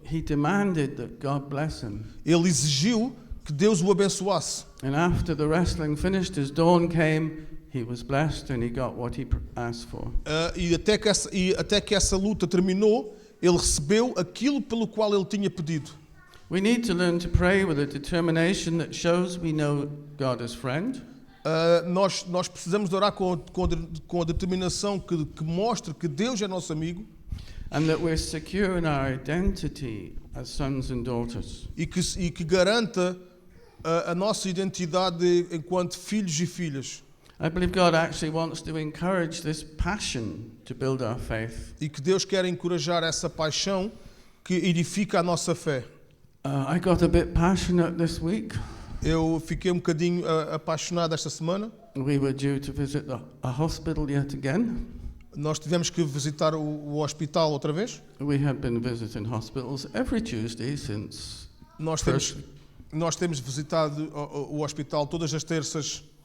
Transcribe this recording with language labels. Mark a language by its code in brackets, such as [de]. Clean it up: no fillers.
[en] He demanded that God bless him. [pt] Ele exigiu que Deus o abençoasse. [en] And after the wrestling finished, as dawn came, he was blessed and he got what he asked for. [pt] E até que essa luta terminou, ele recebeu aquilo pelo qual ele tinha pedido. [en] We need to learn to pray with a determination that shows we know God as friend. [pt] Nós precisamos de orar com a determinação que mostre que Deus é nosso amigo. [en] And that we're secure in our identity as sons and daughters. [pt] E que garanta a nossa identidade enquanto filhos e filhas. [en] I believe God actually wants to encourage this passion to build our faith. [pt] E que Deus quer encorajar essa paixão que edifica a nossa fé. [en] I got a bit passionate this week. [pt] Eu fiquei um bocadinho apaixonado esta semana. [en] We were due to visit a hospital yet again. [pt] Nós tivemos que visitar o hospital outra vez. [en] We have been visiting hospitals every Tuesday since. [pt] Nós temos visitado o hospital todas as terças.